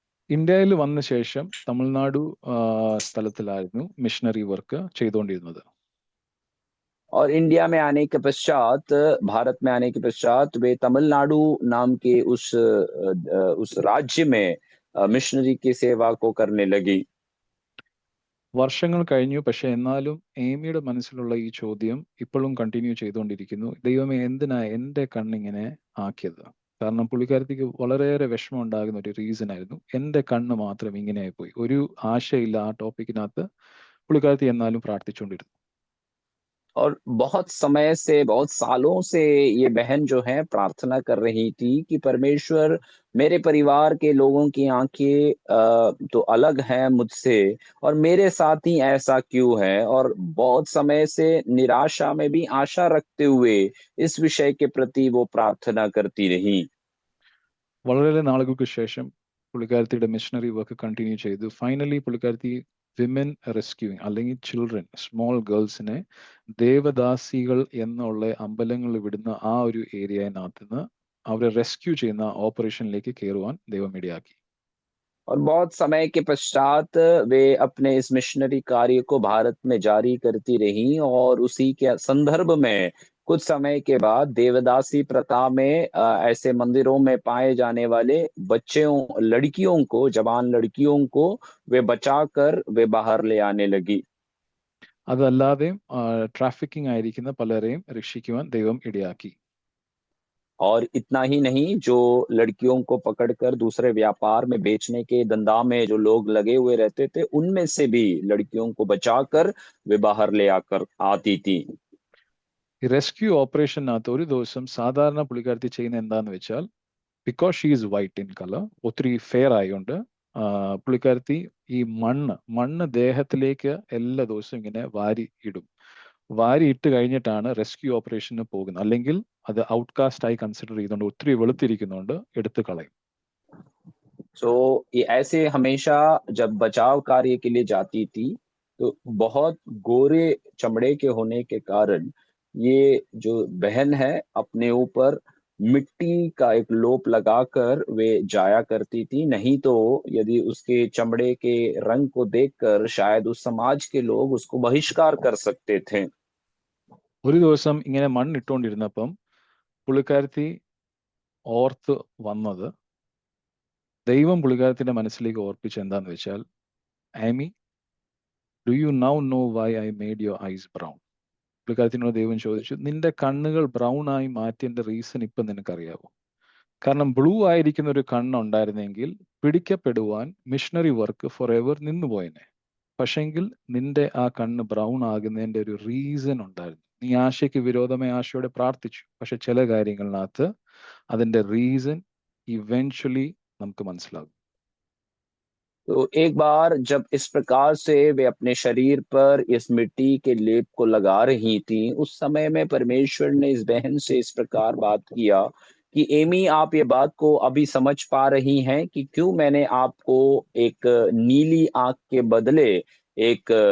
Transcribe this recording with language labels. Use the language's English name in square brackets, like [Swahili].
[Malayalam] ഇന്ത്യയിൽ വന്ന ശേഷം തമിഴ്നാടു സ്ഥലത്തിലായിരുന്നു മിഷണറി വർക്ക് ചെയ്തുകൊണ്ടിരുന്നത്. [Hindi] और इंडिया में आने के पश्चात, भारत में आने के पश्चात वे तमिलनाडु नाम के उस राज्य में मिशनरी की सेवा को करने लगी। [Malayalam] വർഷങ്ങൾ കഴിഞ്ഞു. പക്ഷെ എന്നാലും ഏമിയുടെ മനസ്സിലുള്ള ഈ ചോദ്യം ഇപ്പോഴും കണ്ടിന്യൂ ചെയ്തുകൊണ്ടിരിക്കുന്നു. ദൈവമേ, എന്തിനാ എൻ്റെ കണ്ണിങ്ങനെ ആക്കിയത്? കാരണം പുള്ളിക്കാരത്തിക്ക് വളരെയേറെ വിഷമം ഉണ്ടാകുന്ന ഒരു റീസൺ ആയിരുന്നു, എൻ്റെ കണ്ണ് മാത്രം ഇങ്ങനെ ആയിപ്പോയി. ഒരു ആശയില്ല ആ ടോപ്പിക്കിനകത്ത് പുള്ളിക്കാരത്തി എന്നാലും പ്രാർത്ഥിച്ചുകൊണ്ടിരുന്നു. [Hindi] और बहुत समय से, बहुत सालों से ये बहन जो है प्रार्थना कर रही थी कि परमेश्वर, मेरे परिवार के लोगों की आंखें तो अलग हैं मुझसे, और मेरे साथ ही ऐसा क्यों है? और बहुत समय से निराशा में भी आशा रखते हुए इस विषय के प्रति वो प्रार्थना करती रही। [Malayalam] വളരെ നാളുകൾക്ക് ശേഷം പുള്ളിക്കാരത്തിയുടെ മിഷണറി വർക്ക് കണ്ടിന്യൂ ചെയ്തു. ഫൈനലി പുള്ളിക്കാരത്തി വിമൻ റെസ്ക്യൂയിങ് അല്ലെങ്കിൽ ചിൽഡ്രൻ, സ്മോൾ ഗേൾസിനെ ദേവദാസികൾ എന്നുള്ള അമ്പലങ്ങളിൽ വിടുന്ന ആ ഒരു ഏരിയനകത്ത് നിന്ന് അവരെ റെസ്ക്യൂ ചെയ്യുന്ന ഓപ്പറേഷനിലേക്ക് കയറുവാൻ ദൈവം ഇടയാക്കി. [Hindi] और बहुत समय के पश्चात वे अपने इस मिशनरी कार्य को भारत में जारी करती रहीं, और उसी के संदर्भ में कुछ समय के बाद देवदासी प्रथा में ऐसे मंदिरों में पाए जाने वाले बच्चों, लड़कियों को, जवान लड़कियों को वे बचाकर वे बाहर ले आने लगी। [Malayalam] അതല്ലാതെയും ട്രാഫിക്കിംഗ് ആയിരിക്കുന്ന പലരെയും രക്ഷിക്കുവാൻ ദൈവം ഇടയാക്കി. [Hindi] और इतना ही नहीं, जो लड़कियों को पकड़कर दूसरे व्यापार में बेचने के धंधा में जो लोग लगे हुए रहते थे, उनमें से भी लड़कियों को बचाकर वे बाहर ले आकर आती थी। [Malayalam] ഈ റെസ്ക്യൂ ഓപ്പറേഷനകത്ത് ഒരു ദിവസം സാധാരണ പുള്ളിക്കാരത്തി ചെയ്യുന്ന എന്താന്ന് വെച്ചാൽ, [English] because she is white in colour, [Malayalam] ഒത്തിരി ഫെയർ ആയതുകൊണ്ട് പുള്ളിക്കാരത്തി ഈ മണ്ണ് ദേഹത്തിലേക്ക് എല്ലാ ദിവസവും ഇങ്ങനെ വാരി ഇടും. വാരി ഇട്ട് കഴിഞ്ഞിട്ടാണ് റെസ്ക്യൂ ഓപ്പറേഷന് പോകുന്നത്. അല്ലെങ്കിൽ അത് ഔട്ട്കാസ്റ്റ് ആയി കൺസിഡർ ചെയ്തുകൊണ്ട് ഒത്തിരി വെളുത്തിരിക്കുന്നതുകൊണ്ട് എടുത്ത് കളയും. [Hindi] सो ये ऐसे हमेशा जब बचाव कार्य के लिए जाती थी, तो बहुत गोरे चमड़े के होने के कारण ये जो बहन है अपने ऊपर मिट्टी का एक लोप लगाकर वे जाया करती थी। नहीं तो यदि उसके चमड़े के रंग को देखकर शायद उस समाज के लोग उसको बहिष्कार कर सकते थे। [Malayalam] ഒരു ദിവസം ഇങ്ങനെ മണ്ണിട്ടുകൊണ്ടിരുന്നപ്പം പുള്ളിക്കാരത്തി ഓർത്ത് വന്നത്, ദൈവം പുള്ളിക്കാരത്തിന്റെ മനസ്സിലേക്ക് ഓർപ്പിച്ച് എന്താന്ന് വെച്ചാൽ, Ami, [English] Do you now know why I made your eyes brown? [Malayalam] പുള്ളിക്കാരത്തിനോട് ദൈവം ചോദിച്ചു, നിന്റെ കണ്ണുകൾ ബ്രൗൺ ആയി മാറ്റിയതിന്റെ റീസൺ ഇപ്പം നിനക്കറിയാവോ? കാരണം ബ്ലൂ ആയിരിക്കുന്ന ഒരു കണ്ണുണ്ടായിരുന്നെങ്കിൽ പിടിക്കപ്പെടുവാൻ മിഷണറി വർക്ക് ഫോർ എവർ നിന്നുപോയനെ. പക്ഷെങ്കിൽ നിന്റെ ആ കണ്ണ് ബ്രൗൺ ആകുന്നതിന്റെ ഒരു റീസൺ ഉണ്ടായിരുന്നു. നീ ആശയ്ക്ക് വിരോധമായി ആശയോടെ പ്രാർത്ഥിച്ചു, പക്ഷെ ചില കാര്യങ്ങളിനകത്ത് അതിന്റെ റീസൺ ഇവൻച്വലി നമുക്ക് മനസ്സിലാകും. [Hindi] तो एक बार जब इस प्रकार से वे अपने शरीर पर इस मिट्टी के लेप को लगा रही थी, उस समय में परमेश्वर ने इस बहन से इस प्रकार बात किया कि एमी, आप ये बात को अभी समझ पा रही हैं कि क्यों मैंने आपको एक नीली आंख के बदले एक